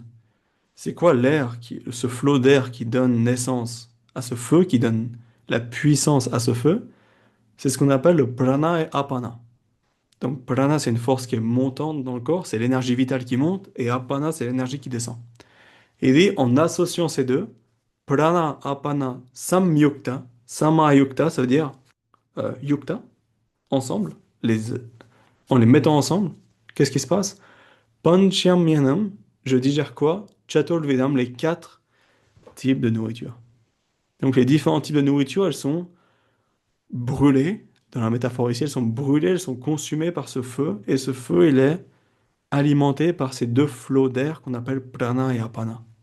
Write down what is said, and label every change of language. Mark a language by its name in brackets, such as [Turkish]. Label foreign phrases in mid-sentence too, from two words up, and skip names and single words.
[French] C'est quoi l'air, ce flot d'air qui donne naissance à ce feu, qui donne la puissance à ce feu? C'est ce qu'on appelle le prana et apana. Donc prana, c'est une force qui est montante dans le corps, c'est l'énergie vitale qui monte, et apana, c'est l'énergie qui descend. Et il dit, en associant ces deux, [Sanskrit] prana, apana, samyukta, samayukta, [French] ça veut dire yukta, ensemble, les, en les mettant ensemble, qu'est-ce qui se passe? Panchamyanam, je digère quoi? Chaturvedam, les quatre types de nourriture. Donc les différents types de nourriture, elles sont brûlées, dans la métaphore ici, elles sont brûlées, elles sont consumées par ce feu, et ce feu, il est alimenté par ces deux flots d'air qu'on appelle prana et apana.